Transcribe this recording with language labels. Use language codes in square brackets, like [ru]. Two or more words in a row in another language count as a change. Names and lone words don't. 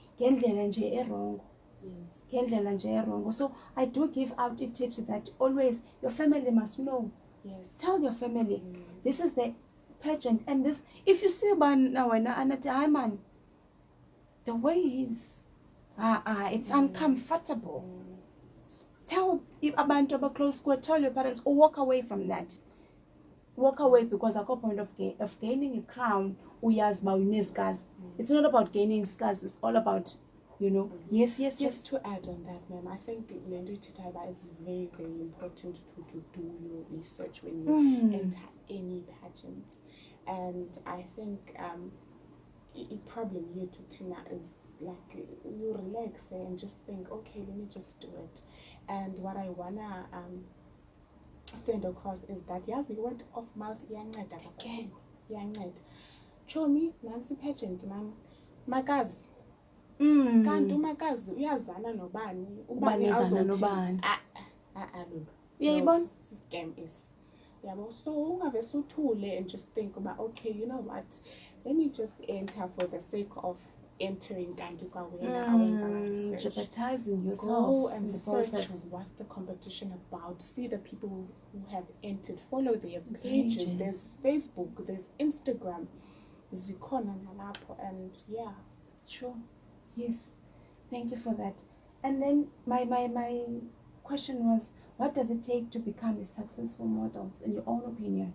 [en] So I do give out the tips that always your family must know. Tell your family, this is the pageant, and this, if you see Anathi, the way he's it's uncomfortable. [xh] Tell abantu abaclose kuwe, [en] tell your parents, or walk away from that. Walk away, because at a point of gaining a crown, it's not about gaining scars, it's all about, you know. Yes. Just to add on that, ma'am, I think it's very, very important to do your research when you enter any pageant. And I think a problem here to Tina is like you relax and just think, okay, let me just do it. And what I wanna send across is that yazi word of mouth [xh] yanceda kakhulu, yanceda. Chomi nansi pageant man makazi. Kanti umakazi uyazana nobani, ubani nobani. [en] No, scam is. So [xh] ungave suthule [en] and just think about, okay, you know what? Let me just enter for the sake of entering [xh] kanti kwawena [en] jeopardizing yourself. Go and in the search process. what's the competition about. See the people who have entered. Follow their pages. There's Facebook, there's Instagram, [xh] Zikhona nalapho, [en] and yeah. Sure. Yes. Thank you for that. And then my question was, what does it take to become a successful model, in your own opinion?